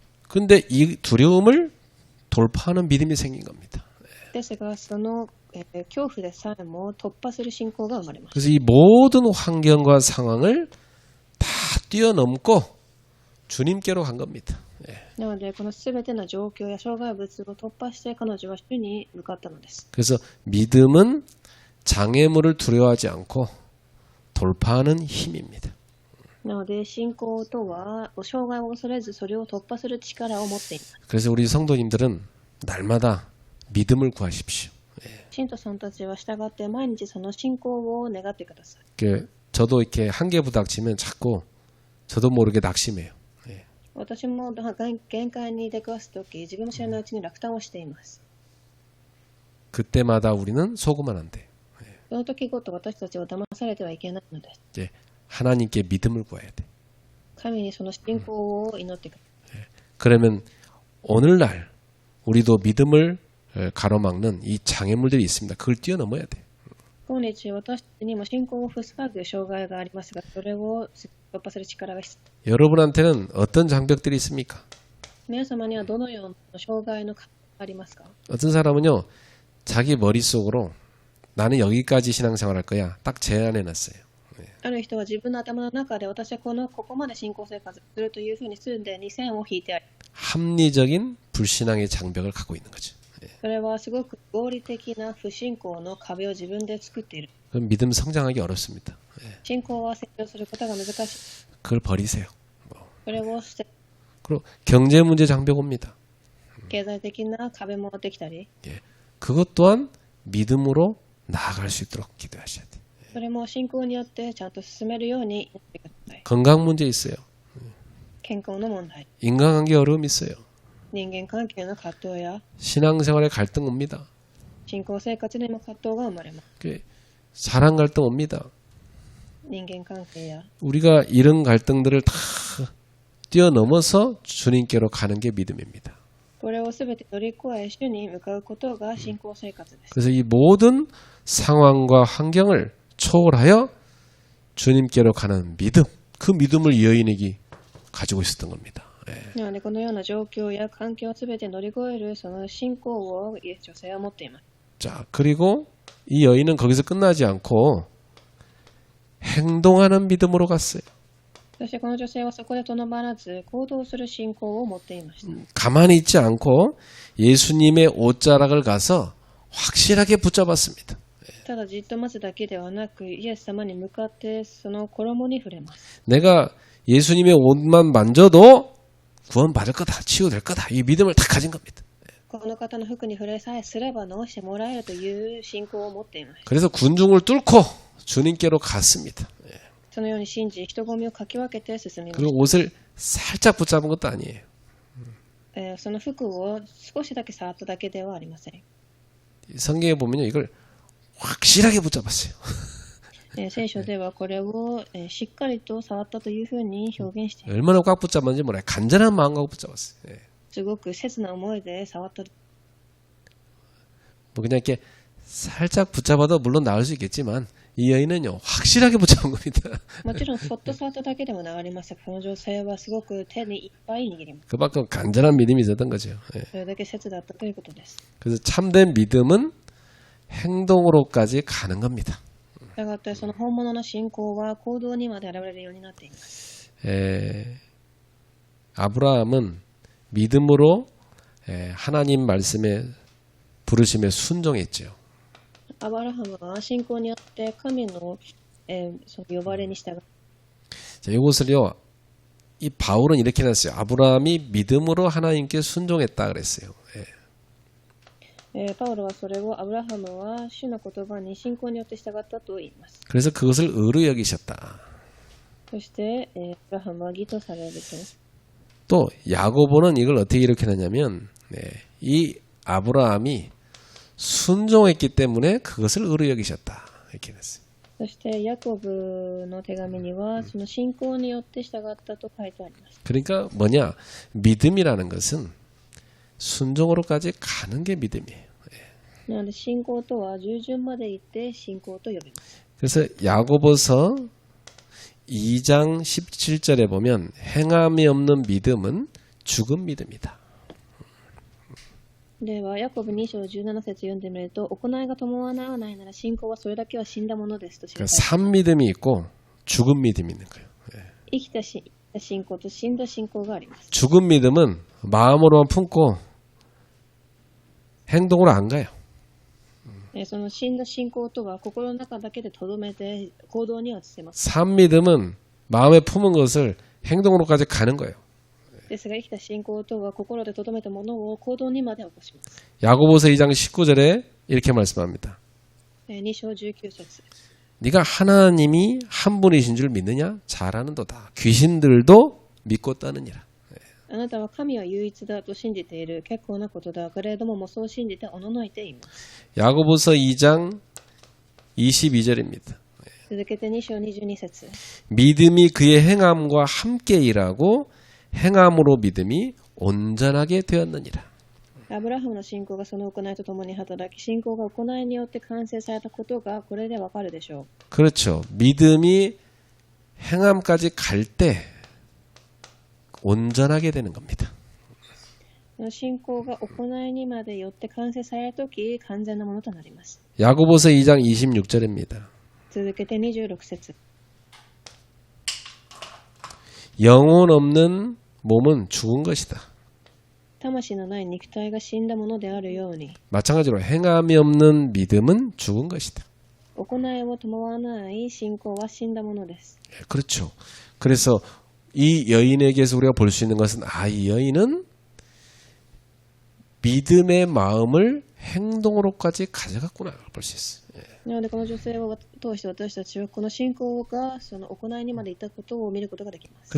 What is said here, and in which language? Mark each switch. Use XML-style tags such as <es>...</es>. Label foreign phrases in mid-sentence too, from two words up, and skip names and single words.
<ko>근데 이 두려움을 돌파하는 믿음이 생긴 겁니다.</ko> <ja>ですが、その恐怖でさえも突破する信仰が生まれます。</ja> <ko>그래서 이 모든 환경과 상황을 다 뛰어넘고 주님께로 간 겁니다.</ko> <ja>なので、このすべての状況や障害物を突破して彼女は主に向かったのです。</ja> <ko>그래서 믿음은 장애물을 두려워하지 않고 돌파하는 힘입니다.</ko> <ja>なので、信仰とは障害を恐れずそれを突破する力を持っています。</ja> <ko>그래서 우리 성도님들은 날마다 믿음을 구하십시오.</ko> <ja>信徒さんたちは従って毎日その信仰を願ってください。</ja> <ko>저도 이렇게 한계 부닥치면 자꾸 저도 모르게 낙심해요.</ko> <ja>私も限界に出くわすとき、自分も知らないうちに落胆をしています。</ja> <ko>그때마다 우리는 속으면 안 돼.</ko> <ja>その時ごと私たちは騙されてはいけないのです。</ja> <ko>이제 하나님께 믿음을 구해야 돼.</ko> <ja>神にその信仰を祈ってください。</ja> <ko>그러면 오늘날 우리도 믿음을 가로막는 이 장애물들이 있습니다. 그걸 뛰어넘어야 돼.</ko> <ja>今日私たちにも信仰を塞ぐ障害がありますが、それを突破する力が必要。</ja> <ko>여러분한테는 어떤 장벽들이 있습니까?</ko> <ja>皆様にはどのような障害の壁がありますか？</ja> <ko>어떤 사람은요, 자기 머릿속으로 나는 여기까지 신앙생활 할 거야. 딱 제안해 놨어요.</ko> <ja>ある人は自分の頭の中で私はここまで信仰生活するというふうにすでに線を引いてあり、</ja> <ko>합리적인 불신앙의 장벽을 갖고 있는 거죠.</ko> <ja>それはすごく合理的な不信仰の壁を自分で作っている。</ja> <ko>그럼 믿음 성장하기 어렵습니다.</ko> <ja>信仰は成長することが難しい。</ja> <ko>그걸 버리세요.</ko> <ja>それを捨て、</ja> <ko>그리고 경제 문제 장벽 옵니다.</ko> <ja>経済的な壁もできたり、</ja> <ko>그것 또한 믿음으로 나아갈 수 있도록 기도하셔야 돼요.</ko> <ja>それも信仰によってちゃんと進めるようにやってください。</ja> <ko>건강 문제 있어요.</ko> <ja>健康の問題、</ja> <ko>인간관계 어려움 있어요.</ko> <ja>人間関係の葛藤や</ja> <ko>신앙생활에 갈등 옵니다.</ko> <ja>信仰生活にも葛藤が生まれます。</ja> <ko>사랑 갈등 옵니다.</ko> <ja>人間関係や</ja> <ko>우리가 이런 갈등들을 다 뛰어넘어서 주님께로 가는 게 믿음입니다.</ko> <ja>これをすべて乗り越え主に向かうことが信仰生活です。</ja> <ko>그래서 이 모든 상황과 환경을 초월하여 주님께로 가는 믿음, 그 믿음을 이 여인에게 가지고 있었던 겁니다.</ko> <ja>なのでこのような状況や環境をすべて乗り越えるその信仰を女性は持っています。</ja> <ko>자, 그리고 이 여인은 거기서 끝나지 않고 행동하는 믿음으로 갔어요.</ko> <ja>そしてこの女性はそこでとどまらず行動する信仰を持っていました。</ja> <ko>가만히 있지 않고 예수님의 옷자락을 가서 확실하게 붙잡았습니다.</ko> <ja>ただじっと待つだけではなくイエス様に向かってその衣に触れます。</ja> <ko>내가 예수님의 옷만 만져도 구원받을 거다, 치유될 거다. 이 믿음을 다 가진 겁니다.</ko> <ja>この方の服に触れさえすれば治してもらえるという信仰を持っています。</ja> <ko>그래서 군중을 뚫고 주님께로 갔습니다.</ko> <ja>そのように信じ人混みをかき分けて進みまし</ja> <ko>그리고 옷을 살짝 붙잡은 것도 아니에요.</ko> <ja>た。その服を少しだけ触っただけではありません。</ja> <ko>성경에 보면요, 이걸 확실하게 붙잡았어요.</ko> <ja>聖書ではこれをしっかりと触ったというふうに表現しています。</ja> <ko>얼마나 꽉 붙잡았는지 몰라요. 간절한 마음 갖고 붙잡았어요. 예.</ko> <ja>すごく切な思いで触った。</ja> <ko>뭐 그냥 이렇게 살짝 붙잡아도 물론 나을 수 있겠지만 이 여인은요 확실하게 붙잡은 겁니다.</ko> <ja>もちろんそっと触っただけでも治りますが、この女性はすごく手にいっぱい握ります。</ja> <ko>그만큼 간절한 믿음이 있었던 거죠. 예.</ko> <ja>それだけ切だったということです。</ja> <ko>그래서 참된 믿음은 행동으로까지 가는 겁니다.</ko> <ja>したがってその本物の信仰は行動にまで現れるようになっています。</ja> <ko>아브라함은 믿음으로 하나님 말씀에 부르심에 순종했죠.</ko> <ja>アブラハムは信仰によって神の、その呼ばれに従う。</ja> <ko>자, 이것을요, 이 바울은 이렇게 냈어요. 아브라함이 믿음으로 하나님께 순종했다 그랬어요. 예.</ko> <ja>パウロはそれをアブラハムは主の言葉に信仰によって従ったと言います。</ja> <ko>그래서 그것을 의로 여기셨다.</ko> <ja>そして、アブラハムは義とされると。</ja> <ko>또 야고보는 이걸 어떻게 이렇게하냐면 이 아브라함이 순종했기 때문에 그것을 의로 여기셨다. 이렇게 됐어요.</ko> <ja>そしてヤコブの手紙にはその信仰によって従ったと書いてあります。</ja> <ko>그러니까 뭐냐? 믿음이라는 것은 순종으로까지 가는 게 믿음이에요.</ko> <ja>なので信仰とは従順まで行って信仰と呼びます。</ja> <ko>그래서 야고보서 2장 17절에 보면 행함이 없는 믿음은 죽은 믿음이다.</ko> <ja>ではヤコブ2章17節読んでみると、行いが伴わないなら信仰はそれだけは死んだものですと記されています。</ja> <ko>산 믿음이 있고 죽은 믿음이 있는 거예요.</ko> <ja>生きた信仰と死んだ信仰があります。</ja> <ko>죽은 믿음은 마음으로만 품고 행동으로 안 가요.</ko> <ja>その死んだ信仰とは心の中だけで留めて行動には移せます。</ja> <ko>산 믿음은 마음에 품은 것을 행동으로까지 가는 거예요.</ko> <ja>ですが生きた信仰とは心で留めたものを行動にまで起こします。</ja> <ko>야고보서 2장 19절에 이렇게 말씀합니다.</ko> <ja>2 章19節</ja> <ko>네가 하나님이 한 분이신 줄 믿느냐? 잘하는도다. 귀신들도 믿고 떠느니라.</ko> <ja>あなたは神は唯一だと信じている。結構なことだ。彼らどももそう信じておののいています。</ja> <ko>야고보서 2장 22절입니다.</ko> <ja>続けて2章22節</ja> <ko>믿음이 그의 행함과 함께 일하고 행함으로 믿음이 온전하게 되었느니라.</ko> <ja>アブラハムの信仰がその行いとともに働き、信仰が行いによって完成されたことがこれでわかるでしょ</ja> <ko>그렇죠. 믿음이 행함까지 갈 때 온전하게 되는 겁니다.</ko> <ja>う。信仰が行いにまでよって完成されるとき、完全なものとなります。</ja> <ko>야고보서 2장 26절입니다.</ko> <ja>続けて26節</ja> <ko>영혼 없는 몸은 죽은 것이다.</ko> <ja>魂のない肉体が死んだものであるように、</ja> <ko>마찬가지로 행함이 없는 믿음은 죽은 것이다.</ko> <ja>行いを伴わない信仰は死んだものです。</ja> <ko>그렇죠. 그래서 이 여인에게서 우리가 볼 수 있는 것은 이 여인은 믿음의 마음을 행동으로까지 가져갔구나 볼 수 있어요.</ko> <ja>なのでこの女性を通して私たちはこの信仰がその行いにまでいったことを見ることができます。</ja>